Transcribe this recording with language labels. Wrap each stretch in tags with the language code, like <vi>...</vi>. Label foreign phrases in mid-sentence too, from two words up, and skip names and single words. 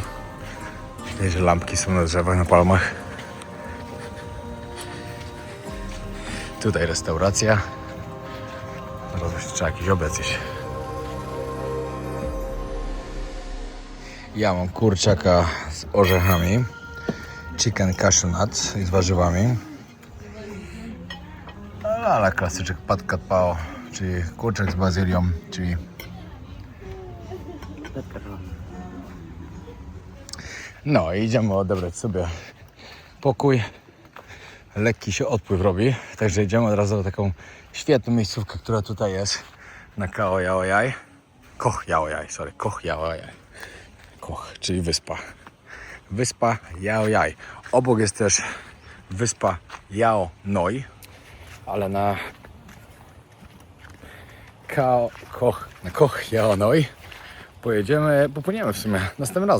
<pl>Widać, że lampki są na drzewach, na palmach. Tutaj restauracja. Zaraz właśnie trzeba jakiś obiad zjeść. Ja mam kurczaka z orzechami,</pl> <en>chicken cashew nuts</en> <pl>i z warzywami. Ale klasyczek pad kat pao, czyli kurczak z bazylią, czyli no i idziemy odebrać sobie pokój. Lekki się odpływ robi, także idziemy od razu do taką świetną miejscówkę, która tutaj jest na Khao Yao Yai. Koh Yao Yai, Koh Yao Yai. Koh, czyli wyspa. Wyspa Yao Yai. Obok jest też wyspa Yao Noi, ale na Koh Yao Noi popłyniemy w sumie następnym razem.</pl>